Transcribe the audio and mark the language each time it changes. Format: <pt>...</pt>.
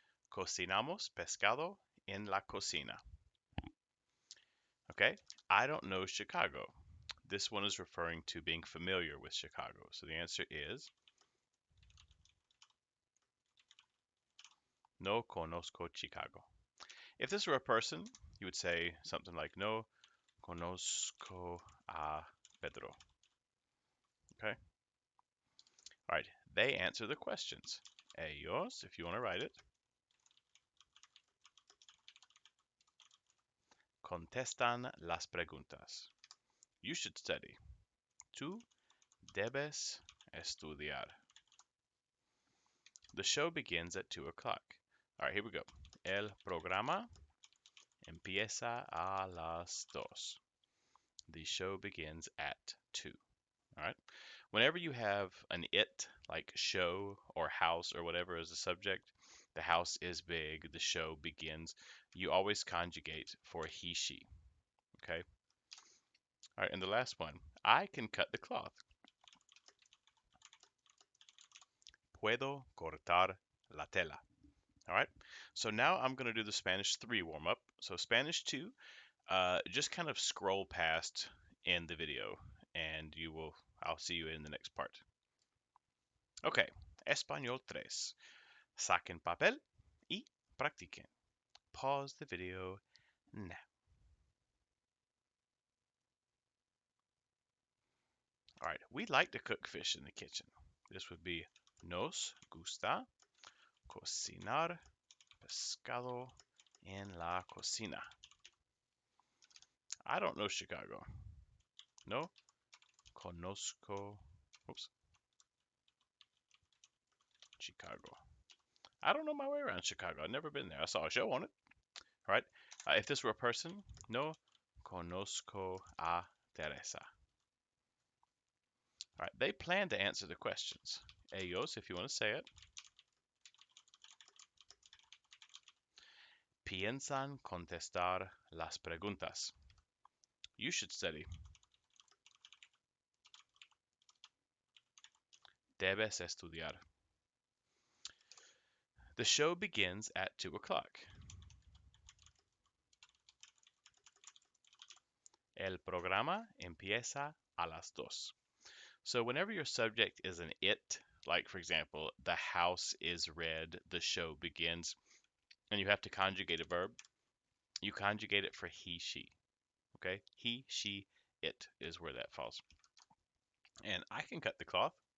<es>Cocinamos pescado en la cocina.</es> <en>Okay, I don't know Chicago. This one is referring to being familiar with Chicago. So the answer is</en> <es>no conozco</es> <en>Chicago. If this were a person, you would say something like</en> <es>no conozco a Pedro.</es> <en>Okay, all right, they answer the questions. Ellos, if you want to write it,</en> <es>contestan las preguntas.</es> <en>You should study.</en> <es>Tú debes estudiar.</es> <en>The show begins at 2 o'clock. All right, here we go.</en> <es>El programa empieza a las 2.</es> <en>The show begins at 2. All right. Whenever you have an it, like show or house or whatever as a subject, the house is big, the show begins, you always conjugate for he, she. Okay. All right. And the last one, I can cut the cloth.</en> <es>Puedo cortar la tela.</es> <en>All right. So now I'm going to do the Spanish 3 warm up. So Spanish 2, just kind of scroll past in the video and I'll see you in the next part.</en> <es>Okay. Español 3. Saquen papel y practiquen.</es> <en>Pause the video now. All right. We like to cook fish in the kitchen. This would be</en> <es>nos gusta cocinar pescado en la cocina.</es> <en>I don't know Chicago.</en> <es>No conozco.</es> <en>Oops. Chicago. I don't know my way around Chicago. I've never been there. I saw a show on it. All right. If this were a person,</en> <es>no conozco a Teresa.</es> <en>All right. They plan to answer the questions. Ellos, if you want to say it.</en> <es>Piensan contestar las preguntas.</es> <en>You should study.</en> <es>Debes estudiar.</es> <en>The show begins at 2 o'clock.</en> <es>El programa empieza a las 2.</es> <en>So whenever your subject is an it, like for example, the house is red, the show begins, and you have to conjugate a verb, you conjugate it for he, she. Okay? He, she, it is where that falls. And I can cut the cloth.</en>